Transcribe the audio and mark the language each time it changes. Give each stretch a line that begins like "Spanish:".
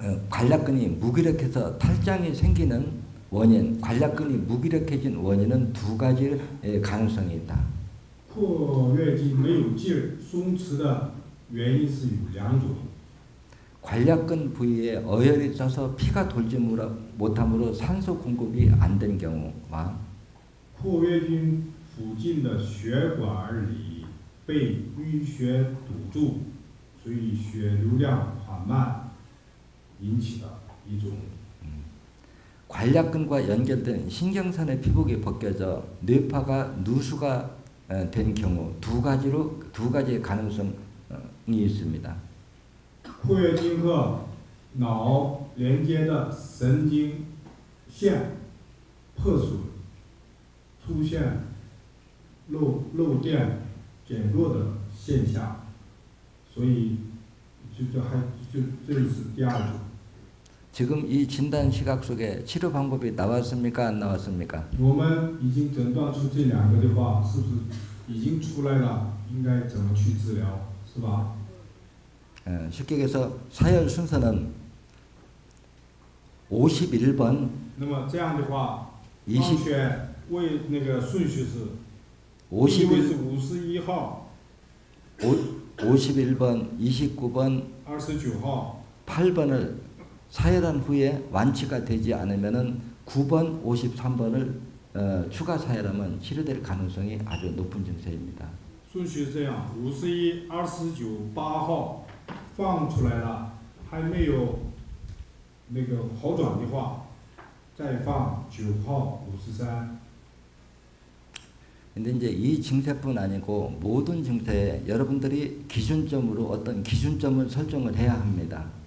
Korean: 관략근이 무기력해서 탈장이 생기는 원인, 관략근이 무기력해진 원인은 두 가지의 가능성이 있다.
Chinese: 括约肌没有劲儿、松弛的原因是有两种。
Korean: 관략근 부위에 어혈이 쪄서 피가 돌지 못함으로 산소 공급이 안 된 경우와
Chinese: 括约筋附近的血管里被淤血堵住，所以血流量缓慢引起的一种。
Korean: 관략근과 연결된 신경선의 피복이 벗겨져 뇌파가 누수가 된 경우 두 가지의 가능성이 있습니다.
Chinese: 括约筋和脑连接的神经线破损，出现漏电减弱的现象，所以这是第二种。
Korean: 지금 이 진단 시각 속에 치료 방법이 나왔습니까? 안 나왔습니까?
Chinese: 我们已经诊断出这两个的话，是不是已经出来了？应该怎么去治疗，是吧？
Korean: 쉽게 얘기해서 사열 순서는 51번
Chinese: 那么这样的话，方选为那个顺序是，第一位是51号，
Korean: 51번, 29번,
Chinese: 29号，
Korean: 8번을 사열한 후에 완치가 되지 않으면은 9번, 53번을 추가 사열하면 치료될 가능성이 아주 높은 증세입니다.
Chinese: 顺序是这样：51、29、8号放出来了，还没有那个好转的话，再放9号、53。
Korean: 근데 이제 이 증세뿐 아니고 모든 증세에 여러분들이 기준점으로 어떤 기준점을 설정을 해야 합니다.